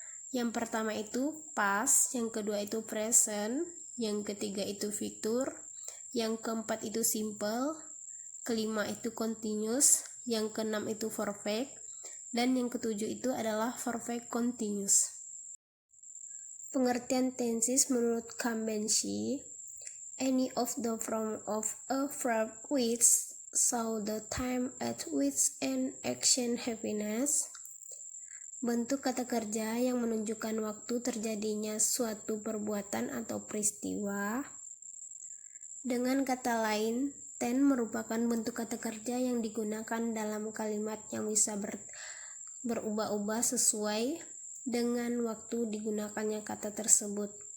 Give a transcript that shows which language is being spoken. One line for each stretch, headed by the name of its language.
Indonesian: Yang pertama itu past, yang kedua itu present, yang ketiga itu future, yang keempat itu simple, kelima itu continuous, yang keenam itu perfect, dan yang ketujuh itu adalah perfect continuous. Pengertian tenses menurut Kambenshi,
English: any of the form of a verb which show the time at which an action happiness.
Indonesian: Bentuk kata kerja yang menunjukkan waktu terjadinya suatu perbuatan atau peristiwa. Dengan kata lain, ten merupakan bentuk kata kerja yang digunakan dalam kalimat yang bisa berubah-ubah sesuai dengan waktu digunakannya kata tersebut.